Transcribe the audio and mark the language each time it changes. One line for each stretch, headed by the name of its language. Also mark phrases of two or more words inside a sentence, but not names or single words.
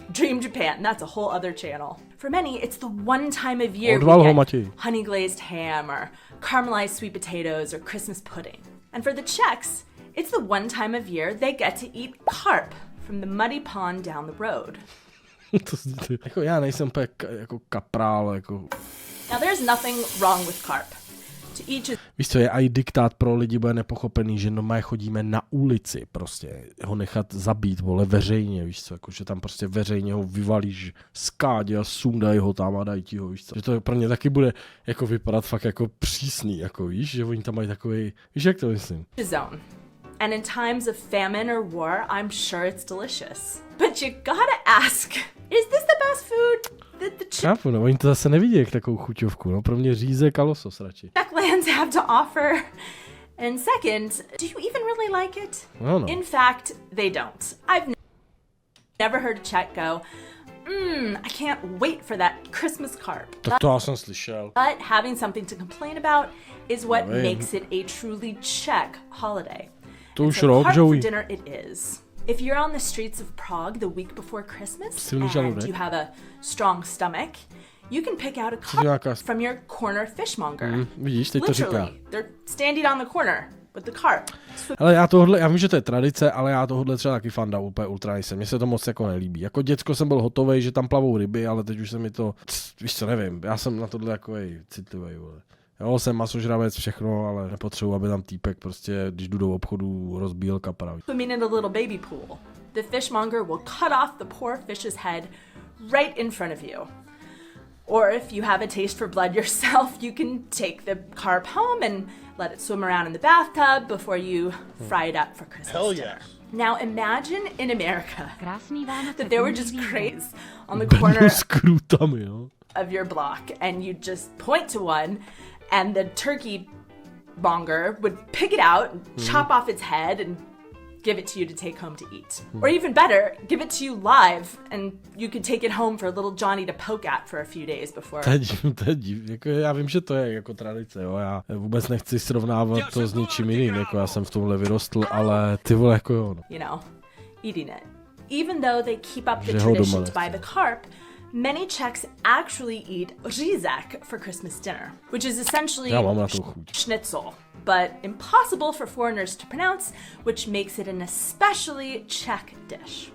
English: Dream Japan, that's a whole other channel. For many, it's the one time of year we get honey glazed ham or caramelized sweet potatoes or Christmas pudding. And for the Czechs, it's the one time of year they get to eat carp from the muddy pond down the road.
Czech: Jako já nejsem jako kaprál, jako...
English: Now there's nothing wrong with carp.
Czech: Víš co, je i diktát pro lidi, bude nepochopený, že normálně chodíme na ulici prostě, ho nechat zabít, vole, veřejně, víš co, jako, že tam prostě veřejně ho vyvalíš z kádě a sundají ho tam a dají ti ho, víš co. Že to pro ně taky bude jako vypadat fakt jako přísný, jako víš, že oni tam mají takový, víš jak to myslím.
English: And in times of famine or war, I'm sure it's delicious. But you gotta ask, is this the best food that the
Czech: Chápu, no, oni to zase nevidí jak takovou chuťovku, no, pro mě řízek a losos radši.
English: Czech lands have to offer. And second, do you even really like it? No. In fact, they don't. I've never heard a Czech go, I can't wait for that Christmas carp.
Czech: Tak to já jsem slyšel.
English: But having something to complain about is what makes it a truly Czech holiday.
Czech: To už rok, Joey.
English: For dinner it is. If you're on the streets of Prague the week before Christmas and you have a strong stomach, you can pick out a carp from your corner fishmonger.
Czech: Vidíš, teď to říká.
English: They're standing on the corner with the carp.
Czech: Ale já vím, že to je tradice, ale já tohle třeba taky fanda úplně ultra nejsem. Mně se to moc jako nelíbí. Jako děcko jsem byl hotovej, že tam plavou ryby, ale teď už se mi to, víš co, nevím. Já jsem na tohle jako citlivý, vole. Jo, jsem masožravec, všechno, ale nepotřebuji, aby tam týpek prostě, když jdu do obchodu, rozbíjel kapra.
English: Swimming in a little baby pool. The fishmonger will cut off the poor fish's head right in front of you. Or if you have a taste for blood yourself, you can take the carp home and let it swim around in the bathtub before you fry it up for Christmas. Hell dinner. Now imagine in America that there were just crates on the corner of your block and you just point to one and the turkey monger would pick it out and chop off its head and give it to you to take home to eat. Or even better, give it to you live and you could take it home for little Johnny to poke at for a few days before.
Czech: To je div. Jako já vím, že to je jako tradice, jo. Já vůbec nechci srovnávat to s ničím jiným, jako já jsem v tomhle vyrostl, ale ty vole jako jo. No.
English: You know, eating it. Even though they keep up the tradition to buy the carp, many Czechs actually eat řízek for Christmas dinner, which is essentially schnitzel, but impossible for foreigners to pronounce, which makes it an especially Czech dish.